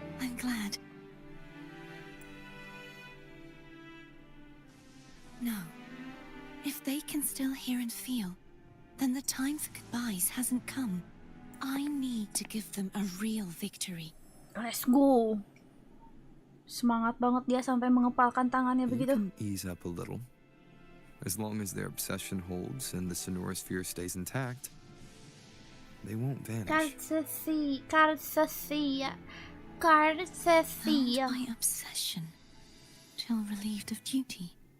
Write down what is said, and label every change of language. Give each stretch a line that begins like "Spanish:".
English: I'm glad. No. If they can still hear and feel, then the time for goodbyes hasn't come. I need to give them a real victory. Let's go.
Indonesian: Semangat banget dia sampai mengepalkan tangannya
English: You
Indonesian: begitu.
English: can ease up a little. As long as their obsession holds and the sonorosphere stays intact, they won't vanish. Kartacia. Not my obsession, till relieved of duty.